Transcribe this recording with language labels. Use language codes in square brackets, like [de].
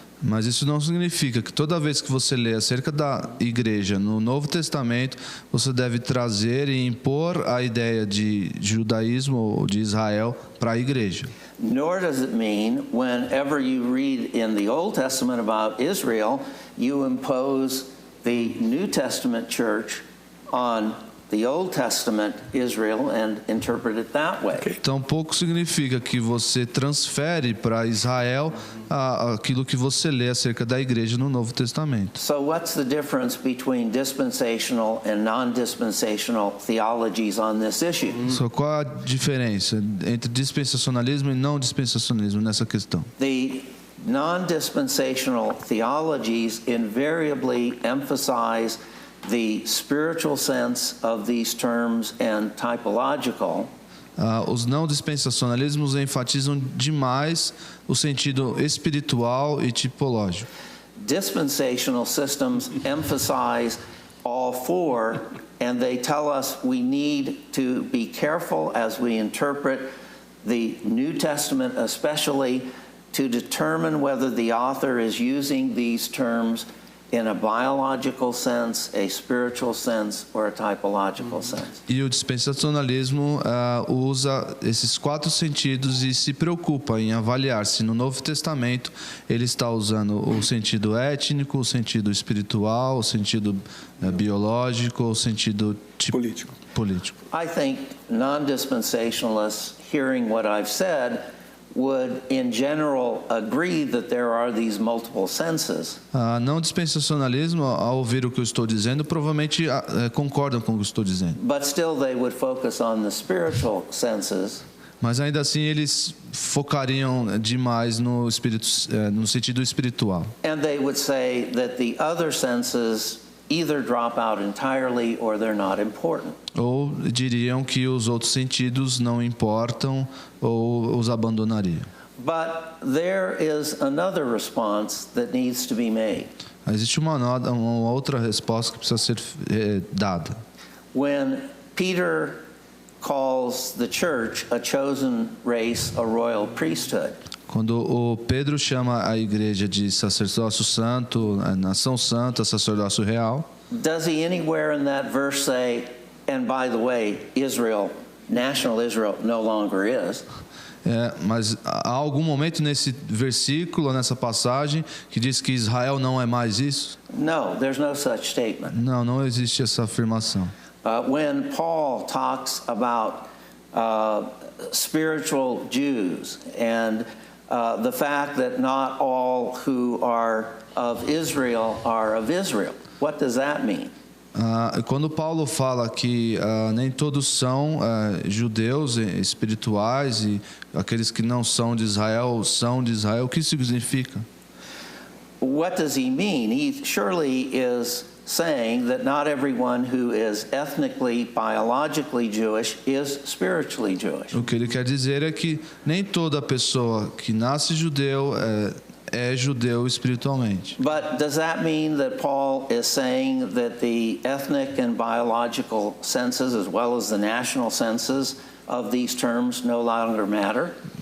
[pt] Mas isso não significa que toda vez que você lê acerca da igreja no Novo Testamento, você deve trazer e impor a ideia de judaísmo ou de Israel para a igreja. [en] Nor does it mean whenever you read in the Old Testament about Israel, you impose the New Testament church on the Old Testament Israel and interpret it that way. [pt] Tampouco significa que você transfere para Israel aquilo que você lê acerca da igreja no Novo Testamento. [en] So what's the difference between dispensational and non-dispensational theologies on this issue? [pt] Qual a diferença entre dispensacionalismo e não dispensacionalismo nessa questão? [en] The non-dispensational theologies invariably emphasize the spiritual sense of these terms and typological. [pt] Os não dispensacionalismos enfatizam demais o sentido espiritual e tipológico. [en] Dispensational systems emphasize all four, and they tell us we need to be careful as we interpret the New Testament, especially to determine whether the author is using these terms in a biological sense, a spiritual sense, or a typological sense. [pt] E o dispensacionalismo usa esses quatro sentidos e se preocupa em avaliar se no Novo Testamento ele está usando o sentido étnico, o sentido espiritual, o sentido biológico, o sentido político. [en] I think non-dispensationalists, hearing what I've said, would in general agree that there are these multiple senses. [pt] Não dispensacionalismo, ao ouvir o que eu estou dizendo, provavelmente concordam com o que eu estou dizendo. [en] But still they would focus on the spiritual senses. [pt] Mas ainda assim eles focariam demais no sentido espiritual. [en] And they would say that the other senses either drop out entirely or they're not important. [pt] Ou diriam que os outros sentidos não importam ou os abandonariam. [en] But there is another response that needs to be made. [pt] Existe uma outra resposta que precisa ser dada. [en] When Peter calls the church a chosen race, a royal priesthood. [pt] Quando o Pedro chama a igreja de sacerdócio santo, a nação santa, sacerdócio real. [en] Does he anywhere in that verse say, and by the way, Israel, national Israel no longer is? [pt] Mas há algum momento nesse versículo, nessa passagem, que diz que Israel não é mais isso? [en] No, there's no such statement. [pt] Não existe essa afirmação. [en] When Paul talks about spiritual Jews and the fact that not all who are of Israel are of Israel, what does that mean? [pt] Quando Paulo fala que nem todos são judeus espirituais e aqueles que não são de Israel, o que isso significa? [en] What does he mean? He surely is saying that not everyone who is ethnically, biologically Jewish is spiritually Jewish. [pt] O que ele quer dizer é que nem toda pessoa que nasce judeu é judeu espiritualmente. [en] But does that mean that Paul is saying that the ethnic and biological senses, as well as the national senses of these terms, no longer matter?